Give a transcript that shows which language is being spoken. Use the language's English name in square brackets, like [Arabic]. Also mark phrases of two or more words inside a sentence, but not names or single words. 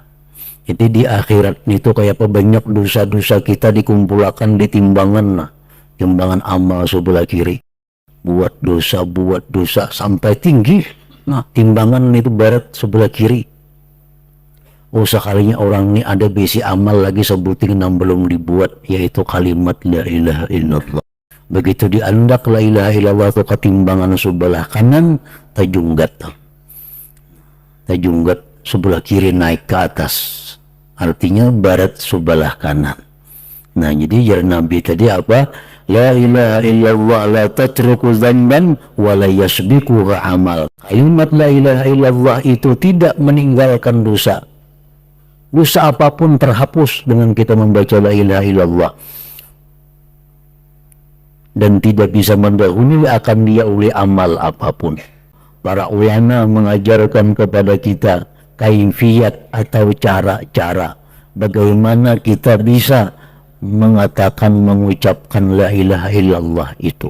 [Indonesian] Jadi di akhirat itu kayak banyak dosa-dosa kita dikumpulkan di timbangan, timbangan amal sebelah kiri. Buat dosa sampai tinggi. Nah, timbangan itu barat sebelah kiri. Oh, sekalinya orang ini ada besi amal lagi sebuting yang belum dibuat, yaitu kalimat [Arabic] لا إله إلا الله. [Indonesian] Begitu diandak [Arabic] لا إله إلا الله [Indonesian] ke timbangan sebelah kanan, tajunggat sebelah kiri naik ke atas, artinya barat sebelah kanan. Nah, jadi jar Nabi tadi apa? [Arabic] لا إله إلا الله لا تترك ذنبا ولا يسبقها عمل. [Indonesian] Kalimat [Arabic] لا إله إلا الله [Indonesian] itu tidak meninggalkan dosa. Dosa apapun terhapus dengan kita membaca [Arabic] لا إله إلا الله, [Indonesian] dan tidak bisa mendahului akan dia oleh amal apapun. Para ulama mengajarkan kepada kita kaifiyat atau cara-cara bagaimana kita bisa mengatakan, mengucapkan [Arabic] لا إله إلا الله [Indonesian] itu.